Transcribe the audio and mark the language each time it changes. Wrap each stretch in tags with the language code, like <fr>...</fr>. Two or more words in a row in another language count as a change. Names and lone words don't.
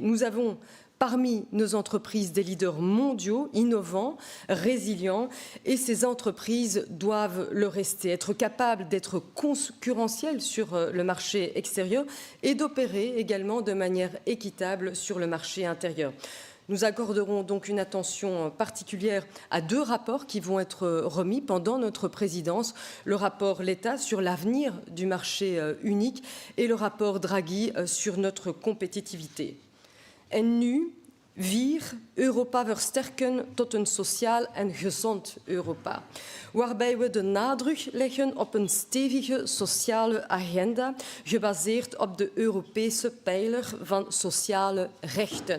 <fr>Nous avons parmi nos entreprises des leaders mondiaux, innovants, résilients, et ces entreprises doivent le rester, être capables d'être concurrentielles sur le marché extérieur et d'opérer également de manière équitable sur le marché intérieur. Nous accorderons donc une attention particulière à 2 rapports qui vont être remis pendant notre présidence. Le rapport L'État sur l'avenir du marché unique et le rapport Draghi sur notre compétitivité.</fr> <nl>En nu, wir Europa versterken tot een sociaal en gezond Europa, waarbij we de nadruk leggen op een stevige sociale agenda, gebaseerd op de Europese pijler van sociale rechten.</nl>